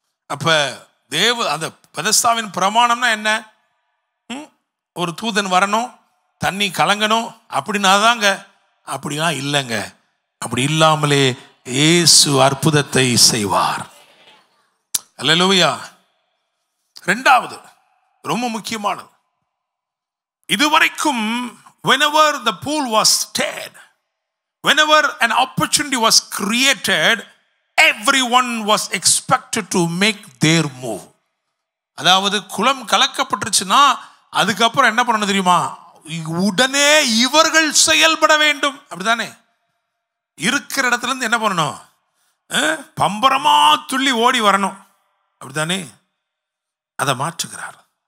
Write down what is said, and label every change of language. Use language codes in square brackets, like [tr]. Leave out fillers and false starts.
[ta] அப்ப அந்த பெதஸ்தாவின் பிரமாணம்னா என்ன? ஒரு தூதன் வரணும், தண்ணி கலங்கணும் அப்படின்னாதாங்க. அப்படிலாம் இல்லைங்க. அப்படி இல்லாமலே இயேசு அற்புதத்தை செய்வார். அல்லேலூயா. ரெண்டாவது ரொம்ப முக்கியமானது, இதுவரைக்கும் [en] whenever the pool was stirred, whenever an opportunity was created, everyone was expected to make their move. [ta] அதாவது குளம் கலக்கப்பட்டுருச்சுன்னா அதுக்கப்புறம் என்ன பண்ணணும் தெரியுமா? உடனே இவர்கள் செயல்பட வேண்டும். அப்படிதானே? இருக்கிற இடத்துல இருந்து என்ன பண்ணணும்? பம்பரமா துள்ளி ஓடி வரணும். அப்படிதானே? அதை மாற்றுகிறார்.